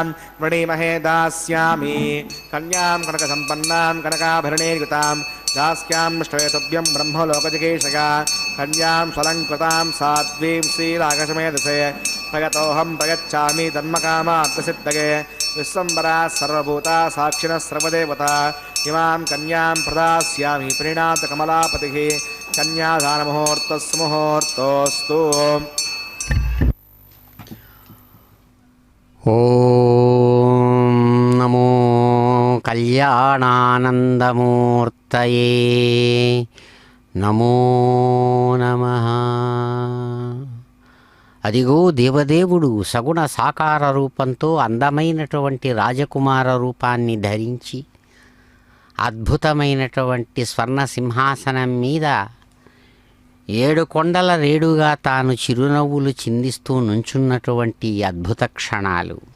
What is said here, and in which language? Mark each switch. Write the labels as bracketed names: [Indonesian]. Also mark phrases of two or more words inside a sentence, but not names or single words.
[Sanskrit] वृणीमहे दास्यामि कन्यां कनकसम्पन्नां कनकाभरणैर्युतां दास्यां श्वेतव्यं ब्रह्मलोकजिगीषका कन्यां स्वलङ्कृतां साध्वीं श्रीरागसमेधसे प्रगतोऽहं प्रगच्छामि तन्मकामार्थसिद्धये विश्वम्बरा सर्वभूता साक्षिणः सर्वदेवता इमां कन्यां प्रदास्यामि प्रीणातकमलापतिः कन्यादानमुहूर्तस्मुहूर्तोऽस्तु। ఓం నమో కళ్యాణానందమూర్తయే నమో నమః. [Telugu] అదిగో దేవదేవుడు సగుణ సాకార రూపంతో అందమైనటువంటి రాజకుమార రూపాన్ని ధరించి అద్భుతమైనటువంటి స్వర్ణ సింహాసనం మీద 7 కొండల రేడుగా తాను చిరునవ్వులు చిందిస్తూ నుంచున్నటువంటి అద్భుత క్షణాలు.